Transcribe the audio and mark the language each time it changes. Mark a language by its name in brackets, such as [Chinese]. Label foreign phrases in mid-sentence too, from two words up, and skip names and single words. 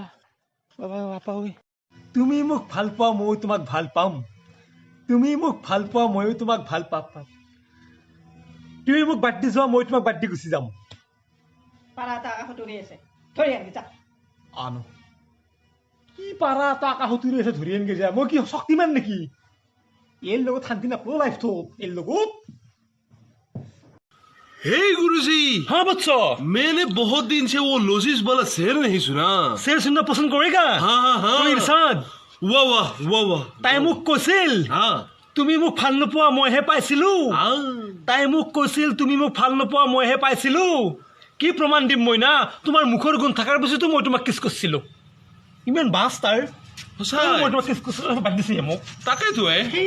[Assamese] তুমি মোক ভাল পোৱা ময়ো তোমাক ভাল পাম তুমি মোক ভাল পোৱা ময়ো তোমাক ভাল পাম তুমি মোক বাদ দি যোৱা মই তোমাক বাদ দি গুচি যাম পাৰা এটা আকাশত উৰি আছে ধৰি আনি যা আনো কি পাৰা এটা আকাশত উৰি আছে ধৰি আনগে যা মই কি শক্তিমান নেকি এৰ লগত শান্তি নাপাওঁ লাইফটো এৰ লগত [Hindi] हे गुरुजी हाँ बच्चों मैंने बहुत दिन से वो लोजिस वाला शेर नहीं सुना शेर सुनना पसंद करेगा हाँ हाँ हाँ तो इरशाद वाह वाह वाह वाह [Assamese] তাই মোক কৈছিল [Hindi] हाँ [Assamese] তুমি মোক ভাল নোপোৱা মইহে পাইছিলো [Hindi] हाँ [Assamese] তাই মোক কৈছিল তুমি মোক ভাল নোপোৱা মইহে পাইছিলো কি প্ৰমাণ দিম মই না তোমাৰ মুখৰ গুণ থকাৰ পিছতো মই তোমাক কিছ কৰিছিলো ইমান বাছ তাৰ সঁচাই মই তোমাক কিছ কৰিছিলো বাদ দিছে মোক